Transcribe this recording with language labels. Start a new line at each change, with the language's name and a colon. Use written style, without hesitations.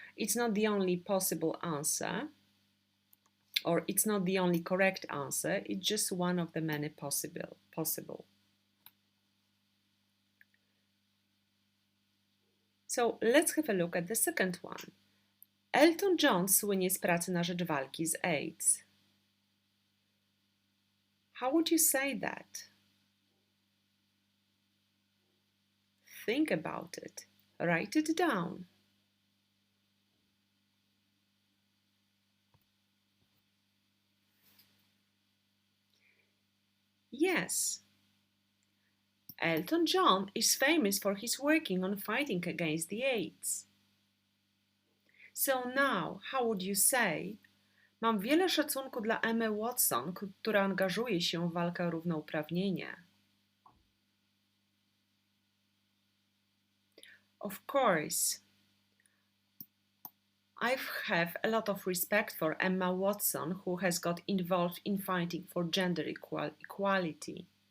English: It's not the only possible answer, or it's not the only correct answer, it's just one of the many possible. So let's have a look at the second one.
Polish: Elton John słynie z pracy na rzecz walki z AIDS.
English: How would you say that? Think about it. Write it down. Yes. Elton John is famous for his working on fighting against the AIDS. So now, how would you say?
Polish: Mam wiele szacunku dla Emmy Watson, która angażuje się w walkę o równouprawnienie.
English: Of course, I have a lot of respect for Emma Watson, who has got involved in fighting for gender equality.